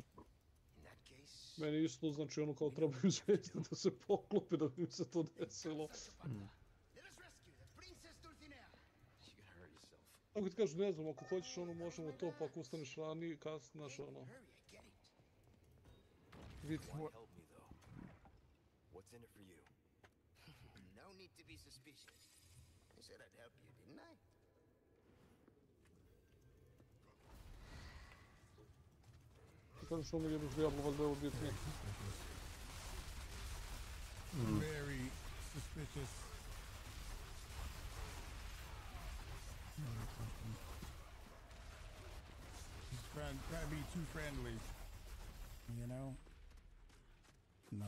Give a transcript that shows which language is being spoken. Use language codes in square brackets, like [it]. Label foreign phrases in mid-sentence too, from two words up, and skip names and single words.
[hr] Meni isto, znači, ono, kao trebaju zvijezde da se poklopi, da bi mi se to desilo. Ako ti kažu, ne znam, ako hoćeš, ono, možemo to, pa ako ustaneš ranije, kasnije, znaš, ono... Vidi. [en] What's in it for you? No need to be suspicious. I said I'd help you, didn't I? [hr] Kažeš ono jednog Diablo, valjda je ovo bitnije. [en] Very suspicious. He's trying to be too friendly. You know? No.